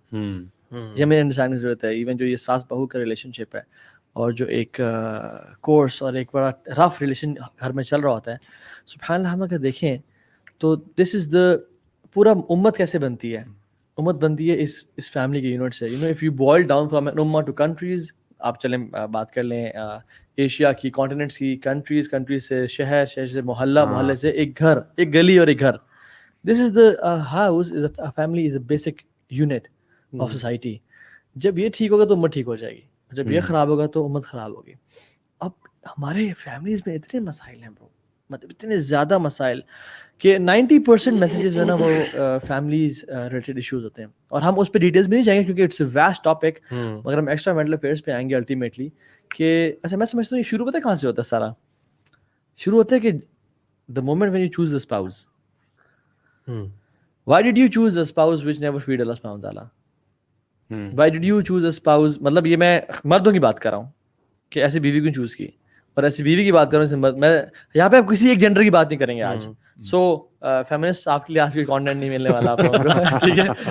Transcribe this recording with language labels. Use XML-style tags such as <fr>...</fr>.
<ur>یہ ہمیں انڈرسٹینڈ کی ضرورت ہے. ایون جو یہ ساس بہو کا ریلیشن شپ ہے اور جو ایک کورس اور ایک بڑا رف ریلیشن گھر میں چل رہا ہوتا ہے, سبحان اللہ ہم اگر دیکھیں تو</ur> <en>this is the پورا</en> <ur>امت کیسے بنتی ہے. امت بنتی ہے اس فیملی کے یونٹ سے.</ur> <en>if you boil down from an امہ to countries,</en> <ur>آپ چلیں بات کر لیں ایشیا کی کانٹیننٹس کی کنٹریز سے شہر سے محلے سے ایک گھر, ایک گلی اور ایک گھر.</ur> <en>This is the house, family is a basic unit of society.</en> <ur>جب یہ ٹھیک ہوگا تو امت ٹھیک ہو جائے گی, جب یہ خراب ہوگا تو امت خراب ہوگی. اب ہمارے فیملیز میں اتنے مسائل ہیں برو, مطلب اتنے زیادہ مسائل کہ 90% میسیجز جو ہے نا وہ فیملیز ریلیٹڈ ایشوز ہوتے ہیں. اور ہم اس پہ ڈیٹیلس بھی نہیں جائیں گے کیونکہ</ur> <en>it's a vast topic,</en> <ur>مگر ہم ایکسٹرا میرٹل افیئرس پہ آئیں گے الٹیمیٹلی. کہ اچھا میں سمجھتا ہوں یہ شروع پتہ کہاں سے ہوتا ہے, سارا شروع ہوتا ہے کہ</ur> <en>The moment when you choose the spouse. Why did you choose the spouse which never feared اللہ سبحانہ وتعالیٰ. Why did you choose the spouse,</en> <ur>مطلب یہ میں مردوں کی بات کر رہا ہوں کہ ایسی بیوی کیوں چوز کی, اور ایسی بیوی کی بات کر رہا ہوں. میں یہاں پہ آپ کسی ایک جینڈر کی بات نہیں کریں گے آج. سو فیمنسٹ آپ کے لیے آج کوئی کانٹینٹ نہیں ملنے والا آپ کو, ٹھیک ہے.</ur>